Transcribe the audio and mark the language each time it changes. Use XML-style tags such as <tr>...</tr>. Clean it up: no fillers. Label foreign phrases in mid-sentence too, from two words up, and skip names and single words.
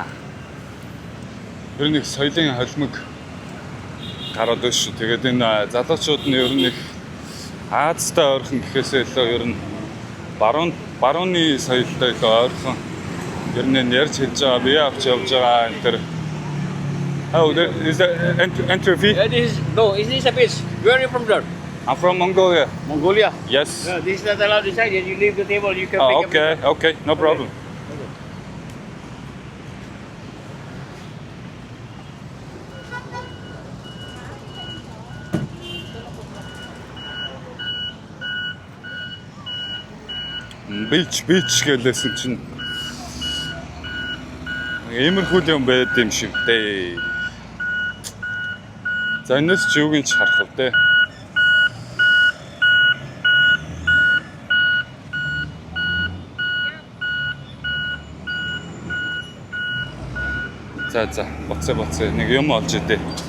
<mn>Ер нь их соёлын холимог гараад байна шүү. Тэгээд энэ залуучууд нь ер нь их Азтай ойрхон гэхээсээ илүү ер нь барууны соёлтой илүү ойрхон ер нь ярьж хэлж байгаа, бие авч явж байгаа энэ төр.</mn> <en>Oh, is that entry fee? Is this a beach? Where are you from, there? I'm from Mongolia. Mongolia? Yes. No, this is not allowed inside. You leave the table, you can Oh, pick up. okay, no problem.</en> <mn>Beach гэлээсэн чинь иймэрхүү юм байд юм шиг дээ. За энэс ч юуг нь ч харах вэ? За боцоо нэг юм олж идэ.</mn>